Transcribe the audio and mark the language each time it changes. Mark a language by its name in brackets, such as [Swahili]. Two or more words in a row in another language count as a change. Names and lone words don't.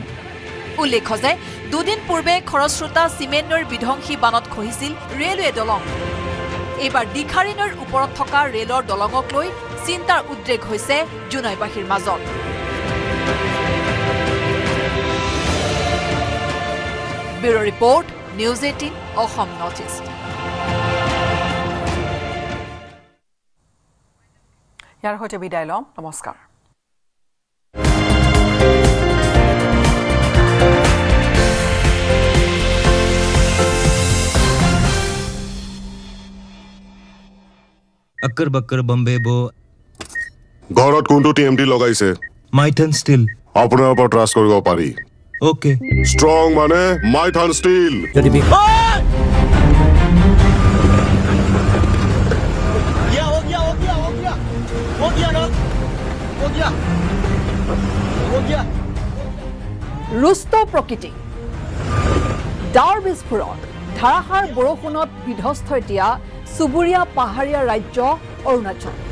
[Assamese] উল্লেখ্য যে দুদিন পূৰ্বে খৰস্ৰোতা চিমেণ্ট নৈৰ বিধ্বংসী বানত খহিছিল ৰেলৱে দলং এইবাৰ দীঘাৰী নৈৰ ওপৰত থকা ৰেলৰ দলঙক লৈ চিন্তাৰ উদ্ৰেক হৈছে জোনাইবাসীৰ মাজত [English] bureau report [Assamese] নিউজ 18 অসম নৰ্থ ইষ্ট ইয়াৰ সৈতে বিদায় লম নমস্কাৰ [Hindi] अक्कर बक्कर बम्बे बो [Assamese] ঘৰত কোনটো টিএমটি লগাইছে माइथन स्टील আপোনাৰ ওপৰত ট্ৰাষ্ট কৰিব পাৰি ओके ষ্ট্ৰং মানে মাইথান ষ্টীল যদি বি ৰুষ্ট প্ৰকৃতি ডাৱৰ বিস্ফোৰণ ধাৰাসাৰ বৰষুণত বিধ্বস্ত এতিয়া চুবুৰীয়া পাহাৰীয়া ৰাজ্য অৰুণাচল